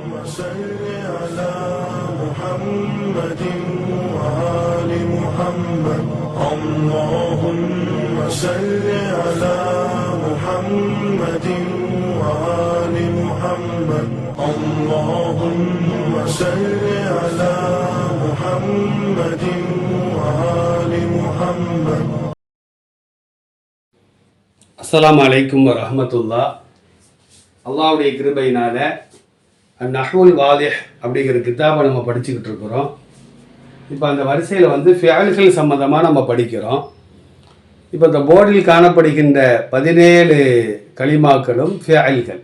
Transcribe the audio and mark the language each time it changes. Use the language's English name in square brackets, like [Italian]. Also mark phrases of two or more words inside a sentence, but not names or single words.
[Arabic] صل على محمد وآل محمد اللهم صل على محمد وآل محمد اللهم صل على محمد وآل محمد. السلام عليكم ورحمة الله. [Tamil] அல்லாஹ்வுடைய கிருபையினால நஹ்வுல் வாலிஹ் அப்படிங்கிற கிதாபை நம்ம படிச்சுக்கிட்டு இருக்கிறோம். இப்போ அந்த வரிசையில் வந்து ஃபியால்கள் சம்மந்தமாக நம்ம படிக்கிறோம். இப்போ இந்த போர்டில் காணப்படுகின்ற 17 கலிமாக்களும் ஃபியால்கள்.